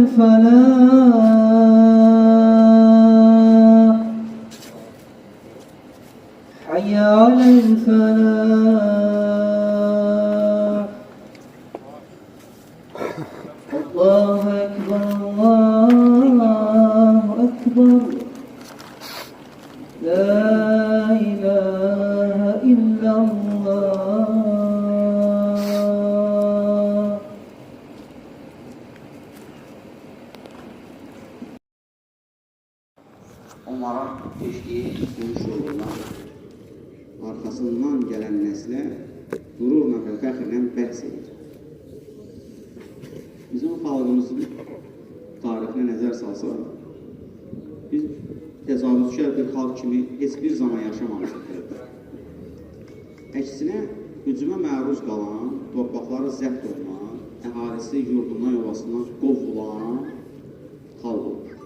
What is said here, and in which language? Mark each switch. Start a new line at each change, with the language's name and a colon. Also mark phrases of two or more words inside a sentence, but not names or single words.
Arabic: الفلاح حي على الفلاح الله أكبر الله أكبر لا إله إلا الله
Azerbaijani: Onlara geçtiği dönüş yoluna, arkasından gelen nesle gururla ve fəxrlə bəhs edir. Bizim xalqımızın tarixine nəzər salsaq, biz təcavüzkar bir xalq kimi heç bir zaman yaşamamışıq. Əksinə, hücuma məruz qalan, torpaqları zəbt olunan, əhalisi yurdundan, yuvasından qovulan xalq olur.